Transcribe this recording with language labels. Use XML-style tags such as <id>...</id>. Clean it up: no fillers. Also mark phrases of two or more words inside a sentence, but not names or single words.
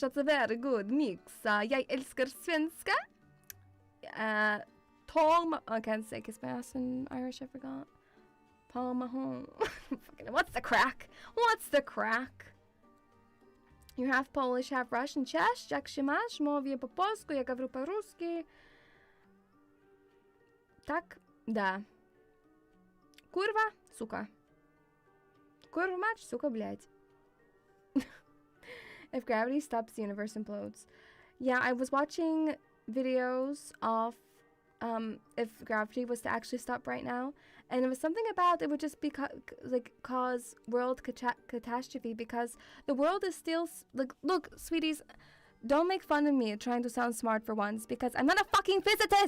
<en>That's a very good mix.</en> <sv>Jag älskar svenska.</sv> <en>I can't say kiss my ass in Irish. I forgot. Paul Mahone. What's the crack? What's the crack? You're half Polish, half Russian.</en> <pl>Cześć, jak się masz? Mówię po polsku, ja</pl> <ru>говорю по-русски.</ru> <pl>Tak? Да. Kurwa, сука. Kurwa mać,</pl> <ru>сука, блядь.</ru> <en>If gravity stops, the universe implodes. Yeah, I was watching videos of if gravity was to actually stop right now, and it was something about it would just be cause world catastrophe, because the world is still like, look, sweeties, don't make fun of me trying to sound smart for once, because I'm not a fucking physicist.</en>